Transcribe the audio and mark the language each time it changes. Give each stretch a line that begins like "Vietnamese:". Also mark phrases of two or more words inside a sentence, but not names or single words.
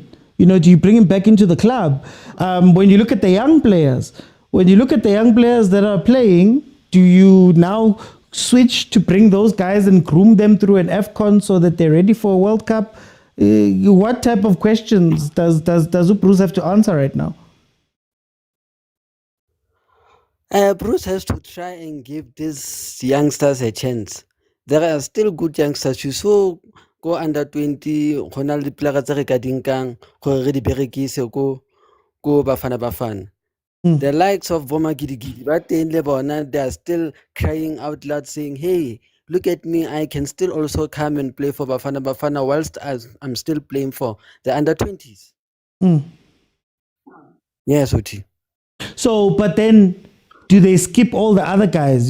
English: Do you bring him back into the club? When you look at the young players, that are playing, do you now switch to bring those guys and groom them through an AFCON so that they're ready for a World Cup? What type of questions does Bruce have to answer right now? Bruce has to try and give these youngsters a chance. There are still good youngsters. You saw go under 20,
Tswana: go na le dipolaka tse re ka di nkang gore re di berekise ko Bafana.
English: The likes of Boma Gidigidi, but
Tswana: le bona,
English: they are still crying out loud saying, hey, look at me, I can still also come and play for Bafana whilst I'm still playing for the under 20s. Yes, Oti. So, but then, do they skip all the other guys?